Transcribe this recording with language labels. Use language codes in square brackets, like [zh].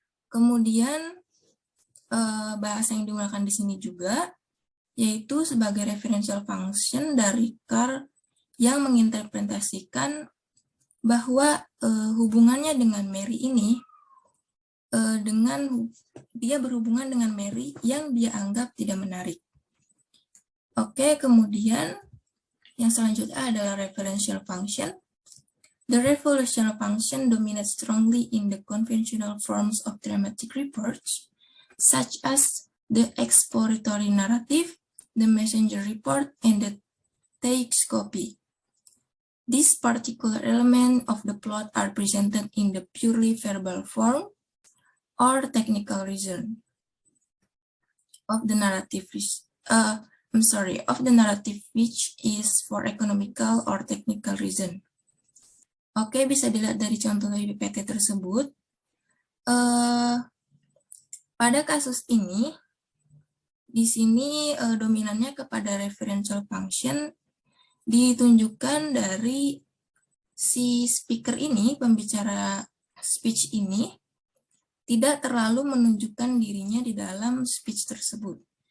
[id] Kemudian bahasa yang digunakan di sini juga yaitu sebagai referential function dari Carl yang menginterpretasikan bahwa hubungannya dengan Mary ini dia berhubungan dengan Mary yang dia anggap tidak menarik. Oke, kemudian yang selanjutnya adalah referential function. [en] The referential function dominates strongly in the conventional forms of dramatic reports, such as the exploratory narrative, the messenger report, and the text copy. These particular elements of the plot are presented in the purely verbal form or technical reason of the narrative, which is for economical or technical reason. [id] Oke, bisa dilihat dari contoh dari PPT tersebut. Pada kasus ini, di sini dominannya kepada referential function ditunjukkan dari si speaker ini, pembicara speech ini, tidak terlalu menunjukkan dirinya di dalam speech tersebut.